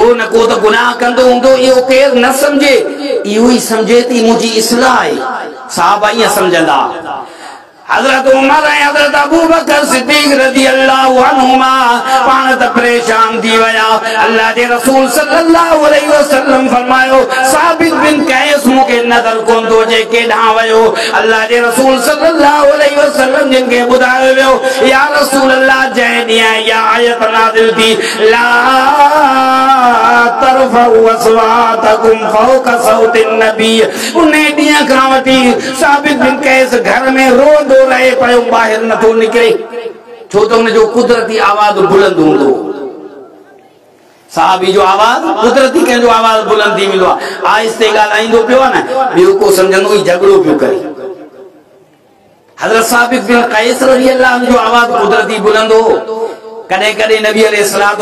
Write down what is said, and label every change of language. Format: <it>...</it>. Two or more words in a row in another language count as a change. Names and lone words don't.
<sd>न को तो गुनाह कंदो हूंदो इहो केर न समझे इहो ही समझे थी मुंहिंजी इस्लाह आहे साहबा ईअं समझंदा हज़रत उमर ऐं हज़रत अबू बकर सिद्दीक़</sd> <ar>رضي الله عنهما</ar> <sd>पाण त परेशान थी विया अल्लाह जे रसूल</sd> <ar>صلى الله عليه وسلم</ar> <sd>फरमायो साबित बिन कैस मूंखे नज़र कोन थो अचे केॾांहुं वियो अल्लाह जे रसूल</sd> <ar>صلى الله عليه وسلم</ar> <sd>जिन खे ॿुधायो वियो</sd> <ar>يا رسول الله</ar> <sd>जंहिं ॾींहुं इहा आयत नाज़िल थी ला</sd> <ar>ترفعوا أصواتكم فوق صوت النبي</ar> <sd>उन ॾींहुं खां वठी साबित बिन कैस घर में रोंदो रहे पियो ॿाहिरि नथो निकिरे छो त हुनजो कुदरती आवाज़ बुलंद हूंदो साहबी जो आवाज़ कुदरती कंहिंजो आवाज़ बुलंद थी वेंदो आहे आहिस्ते ॻाल्हाईंदो पियो आहे न ॿियो को सम्झंदो ही झगड़ो पियो करे हज़रत साबित बिन कैस</sd> <ar>رضي الله</ar> <sd>जो आवाज़ कुदरती बुलंद हो कॾहिं कॾहिं</sd> <ar>النبي عليه الصلاة</ar>